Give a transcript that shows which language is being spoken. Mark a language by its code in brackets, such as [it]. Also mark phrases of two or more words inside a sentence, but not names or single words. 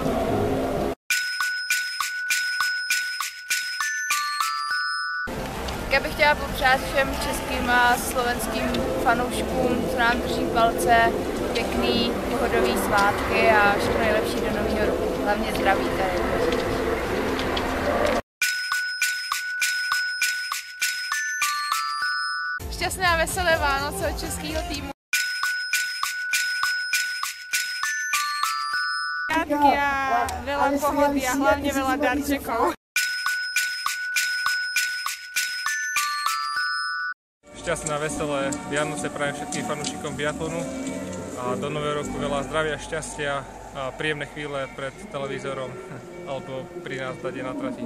[cs] Já bych chtěla popřát všem českým a slovenským fanouškům, co nám drží palce, pěkný, pohodový svátky a všechno nejlepší do nového roku. Hlavně zdraví tady. Šťastné a veselé Vánoce od českého týmu. [sk] Krátky a veľa pohody a hlavne veľa darčekov. Šťastné a veselé Vianoce prajem všetkým fanúšikom biatlonu a do nového roku veľa zdravia, šťastia a príjemné chvíle pred televízorom alebo pri nás tady na trati.